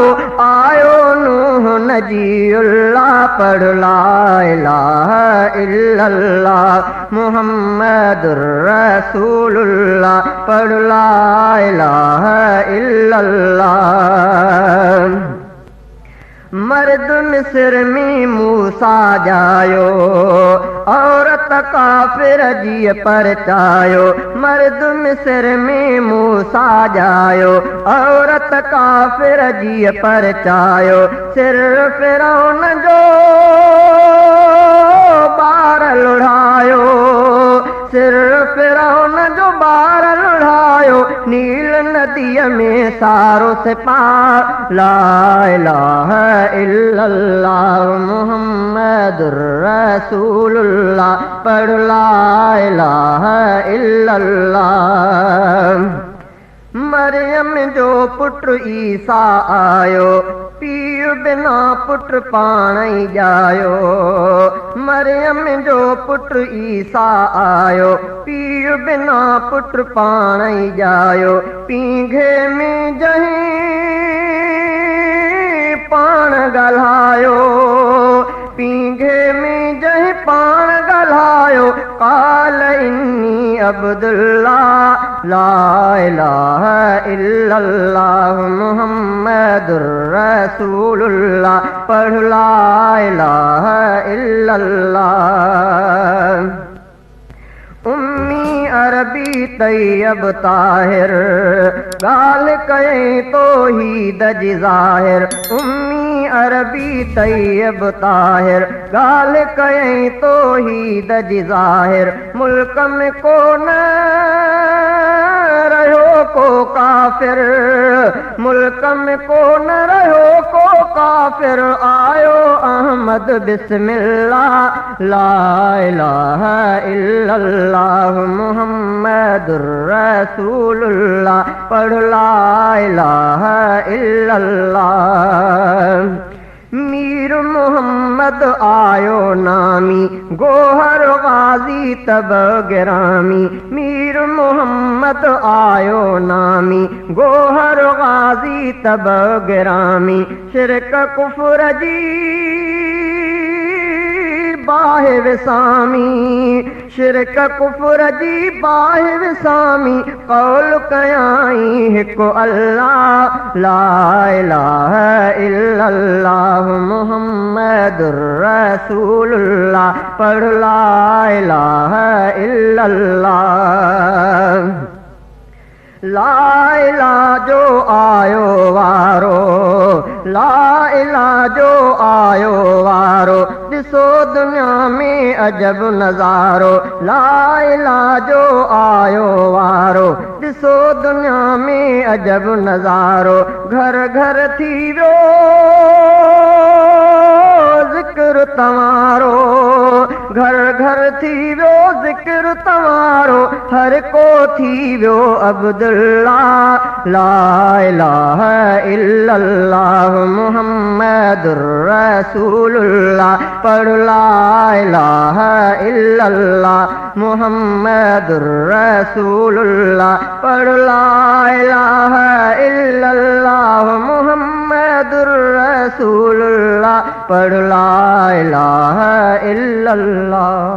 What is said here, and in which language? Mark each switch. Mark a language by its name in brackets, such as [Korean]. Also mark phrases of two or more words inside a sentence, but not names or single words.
[Sindhi] आयो नूह नजीउल्लाह। [Arabic] पढ़ لا إله إلا الله محمد رسول الله. पढ़ لا إله إلا الله. [Sindhi] मर्द मिस्र में मूसा जायो औरत काफिर जी परचायो। मर्द मिस्र में मूसा जायो औरत काफिर जी परचायो। सिर फिरौन जो ॿार लुढ़ायो, सिर फिरौन जो ॿार लुढ़ायो, नील नदीअ में सारो से पार। [Arabic] لا إله إلا الله محمد رسول الله، پڙهه لا إله إلا الله. [Sindhi] मरियम जो पुट ईसा आयो, पीउ बिना पुट पाण ई ॼायो। मरियम जो पुट ईसा आयो, पीउ बिना पुट पाण ई ॼायो। पींघे में जहीं पाण ॻाल्हायो, पींघे में जहीं पाण ॻाल्हायो। [Arabic] قال إني عبد الله، لا إله إلا الله محمد رسول الله، پڙهه لا إله إلا الله. [Sindhi] उम्मी अरबी तैयब ताहिर, गाल कई तौहीद जी ज़ाहिर। उम्मी अरबी तैयब ताहिर, गाल कई तौहीद जी ज़ाहिर। मुल्क में को न रहो को काफिर, मुल्क में को न रहो को काफिर। [Arabic] आयो अहमद بسم الله، لا إله إلا الله محمد رسول الله، پڙهه لا إله إلا الله. [Sindhi] मीर मोहम्मद आयो नामी, गोहर गाजी तब गिरामी। मीर मोहम्मद आयो नामी, गोहर गाजी तब गिरामी। शिरक कुफ्र जी बाहि विसामी, शिरक कुफ्र जी बाहि विसामी। कौल कयाई हिकु अल्लाह, [Arabic] لا إله إلا الله محمد رسول الله، پڙهه لا إله إلا الله. لا إله [Sindhi] जो आयो वारो, [Arabic] لا إله [Sindhi] जो आयो वारो। ॾिसो दुनिया में अजब नज़ारो, [Arabic] لا إله [Sindhi] जो आयो वारो। ॾिसो दुनिया में अजब नज़ारो। घर घर थी वियो ज़िक्र तव्हारो, घर घर थी वियो ज़िक्र तव्हारो। हर को थी वियो अब्दुल्लाह, [Arabic] لا إله إلا الله محمد رسول الله، پڙهه لا إله إلا الله محمد رسول الله، پڙهه لا إله إلا الله محمد رسول الله، پڙهه لا إله إلا الله.